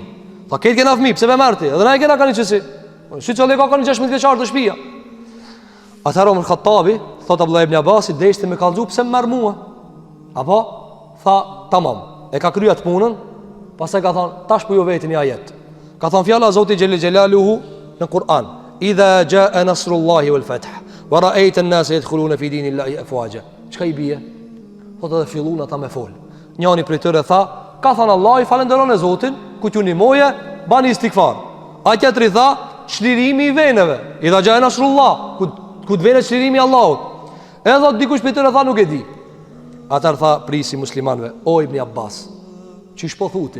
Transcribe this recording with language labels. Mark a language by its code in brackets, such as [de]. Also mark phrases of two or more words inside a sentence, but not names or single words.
[sq] Tha kejt kena fmi, pse pe marrë ti? Edhe na e kena ka një qësi. Shi që le ka një 16 vjeqarë të shpia. Atëherë Omar Khattabi, thot Abdullah ibn Abasi, deshti me kalzu, pse me marrë mua? Apo? Tha, tamam, e ka krya të punën. Pastaj ka thonë, tash po ju veti një ajet. Ka thonë fjala Zoti Xhelel Xhelaluhu në Kur'an, [ar] "إذا جاء نصر الله والفتح ورأيت الناس يدخلون في دين الله أفواجا." [sq] Çka i bie? Thotë edhe fillun ata me fol. Njëri prej tyre tha, "Ka thënë Allah, falenderoni Zotin, ku t'ju ndihmoje, bani istighfar." Ai tjetri tha, "Çlirimi i veneve, [ar] إذا جاء نصر الله, [sq] ku të vjen çlirimi i Allahut." Edhe dikush prej tyre tha, "Nuk e di." Ata tha prisi muslimanëve, "O Ibn Abbas, qish po thuti?